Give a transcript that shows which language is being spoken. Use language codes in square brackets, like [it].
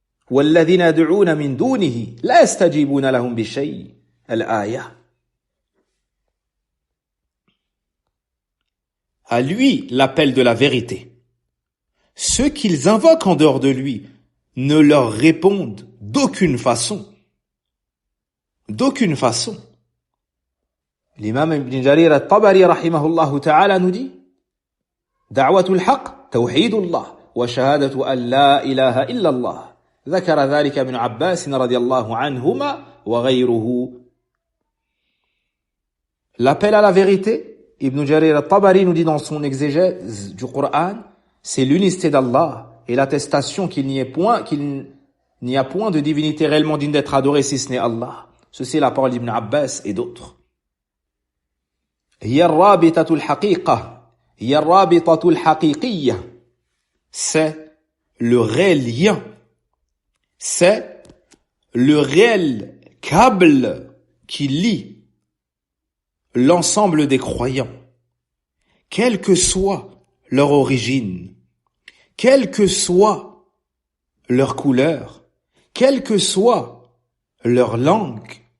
[ar] والذين يدعون من دونه لا يستجيبون لهم بشيء. الآية. [fr] À lui l'appel de la vérité. Ceux qu'ils invoquent en dehors de lui ne leur répondent d'aucune façon. D'aucune façon. L'imam Ibn Jarir al-Tabari rahimahullah ta'ala nous dit: [ar] da'watul haqq tawhidullah wa shahadatu an la ilaha illallah. ذكر ذلك ابن عباس رضي الله عنهما وغيره. [fr] L'appel à la vérité, Ibn Jarir al-Tabari nous dit dans son exégèse du Coran, c'est l'unicité d'Allah et l'attestation qu'il n'y a point de divinité réellement digne d'être adorée si ce n'est Allah. Ceci est la parole d'Ibn Abbas et d'autres. [ar] هي الرابطة الحقيقة هي الرابطة الحقيقية. [fr] C'est le réel lien. C'est le réel câble qui lie l'ensemble des croyants, quelle que soit leur origine, quelle que soit leur couleur, quelle que soit leur langue.